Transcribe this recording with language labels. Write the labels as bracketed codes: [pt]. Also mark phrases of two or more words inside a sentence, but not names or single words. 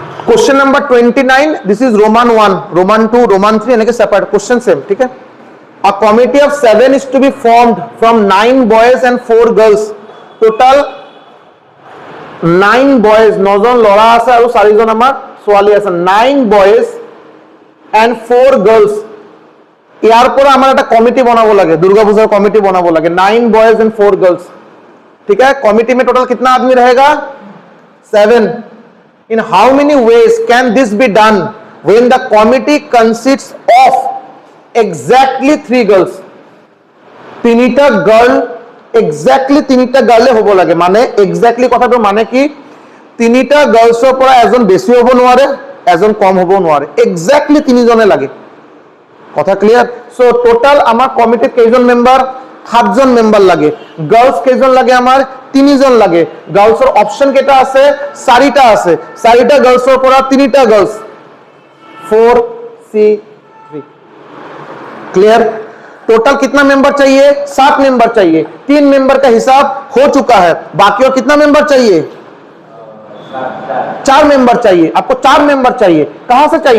[en] Question number 29, this is Roman 1, Roman 2, Roman 3 [hi] यानी कि [en] separate question same, [hi] ठीक है। [en] A committee of 7 is to be formed from 9 boys and 4 girls. [as] टोटल 9 বয়েজ 9 জন লৰা আছে আৰু 4 জন আমাৰ ছোৱালী আছে। [en] 9 boys and 4 girls. [as] ইয়াৰ পৰা আমাৰ এটা কমিটি বনাব লাগে, দুৰ্গা পূজা কমিটী বনাব লাগে। [en] 9 boys and 4 girls, [hi] ठीक है। कमिटी में टोटल कितना आदमी रहेगा? 7। [en] In how many ways can this be done when the committee consists of exactly 3 girls? [as] তিনিটা গার্ল এক্স্যাক্টলি তিনিটা গার্লে হ'ব লাগে, মানে এক্স্যাক্টলি কথাটো মানে কি তিনিটা গাৰ্লছৰ পৰা এজন বেছি হ'ব নোৱাৰে, এজন কম হ'ব নোৱাৰে, এক্স্যাক্টলি তিনিজনে লাগে। কথা ক্লিয়াৰ? সো টোটাল আমাৰ কমিটিত কেইজন মেম্বাৰ? 7 জন মেম্বাৰ লাগে। গাৰ্লছ কেইজন লাগে? আমাৰ 3 জন লাগে। গাৰ্লছৰ অপচন কেইটা আছে? 4টা আছে। 4টা গাৰ্লছৰ পৰা 3টা গাৰ্লছ, 4C3। [hi] क्लियर? टोटल कितना मेंबर चाहिए? 7 मेंबर चाहिए। 3 मेंबर का हिसाब हो चुका है, बाकी और कितना मेंबर चाहिए? 4 मेंबर चाहिए। आपको 4 मेंबर चाहिए। कहां से चाहिए?